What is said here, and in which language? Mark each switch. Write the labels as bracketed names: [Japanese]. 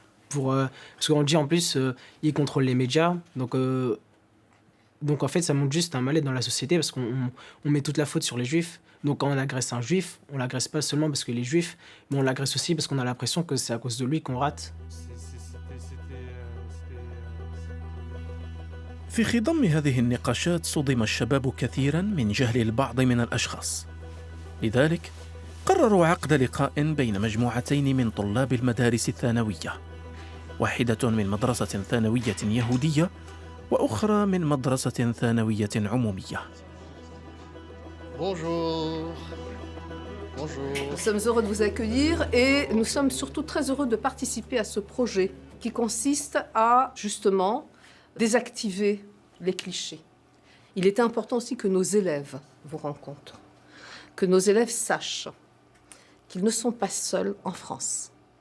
[French] Parce qu'on dit, en plus, ils contrôlent les médias. Donc, en fait, ça montre juste un mal-être dans la société parce qu'on met toute la faute sur les Juifs. Donc, quand on agresse un Juif, on l'agresse pas seulement parce qu'il est Juif, mais on l'agresse aussi parce qu'on a l'impression que c'est à cause de lui qu'on rate. [Arabic] في خضم هذه النقاشات صدم الشباب كثيرا من جهل البعض من الأشخاص. لذلك قرروا عقد لقاء بين مجموعتين من طلاب المدارس الثانوية، واحدة من مدرسة ثانوية يهودية وأخرى من مدرسة ثانوية عمومية. [French] Bonjour. Bonjour. Nous sommes heureux de vous accueillir et nous sommes surtout très heureux de participer à ce projet qui consiste à justement désactiver les clichés. Il est important aussi que nos élèves vous rencontrent, que nos élèves sachent qu'ils ne sont pas seuls en France.